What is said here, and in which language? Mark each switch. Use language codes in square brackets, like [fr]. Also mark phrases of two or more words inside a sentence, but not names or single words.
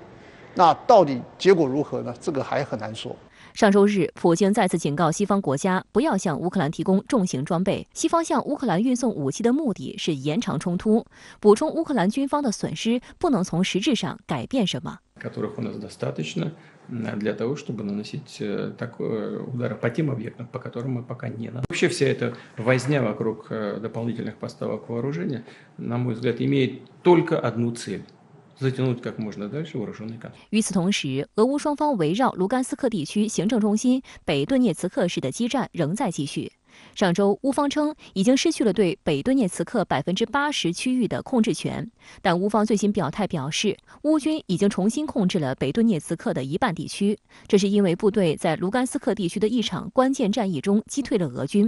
[zh] 那到底结果如何呢？这个还很难说。上周日，普京再次警告西方国家不要向乌克兰提供重型装备。西方向乌克兰运送武器的目的是延长冲突，补充乌克兰军方的损失，不能从实质上改变什么。 [ru] для того, чтобы наносить удары по тем объектам, по которым мы пока не наносим. Вообще вся эта возня вокруг дополнительных поставок вооружения, на мой взгляд, имеет только одну цель. [zh] 与此同时，俄乌双方围绕卢甘斯克地区行政中心北顿涅茨克市的激战仍在继续。上周，乌方称已经失去了对北顿涅茨克80%区域的控制权，但乌方最新表态表示，乌军已经重新控制了北顿涅茨克的一半地区，这是因为部队在卢甘斯克地区的一场关键战役中击退了俄军。